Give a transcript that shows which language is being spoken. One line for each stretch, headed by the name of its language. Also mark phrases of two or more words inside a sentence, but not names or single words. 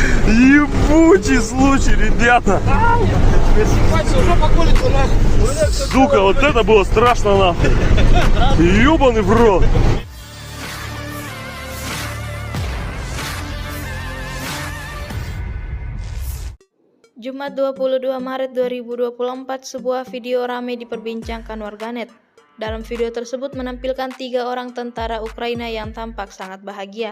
Russian: Ебучий случай, ребята. Сука, вот это было страшно нахуй. Ёбаный в рот.
Indonesian: Jumat 22 Maret 2024, sebuah video ramai diperbincangkan warganet. Dalam video tersebut menampilkan 3 orang tentara Ukraina yang tampak sangat bahagia.